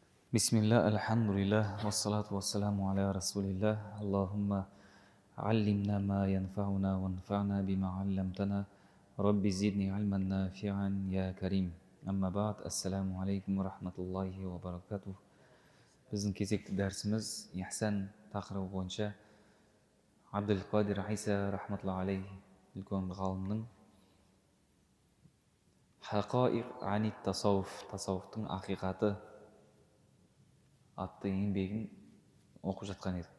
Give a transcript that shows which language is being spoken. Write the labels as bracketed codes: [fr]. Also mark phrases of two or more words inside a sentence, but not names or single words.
[ar] بسم الله، الحمد لله، والصلاة والسلام على رسول الله. اللهم علمنا ما ينفعنا وانفعنا بما علمتنا. رب زدني علما نافعا يا كريم. أما بعد، السلام عليكم ورحمة الله وبركاته. [kk] Біздің кезекті дәрісіміз ихсан тақырыбы бойынша Абдул-Қадир Иса [ar] رحمة الله عليه [kk] үлкен ғалымның [ar] حقائق عن [kk] тасауфтың ақиқаты атты еңбегін оқып жатқан едік.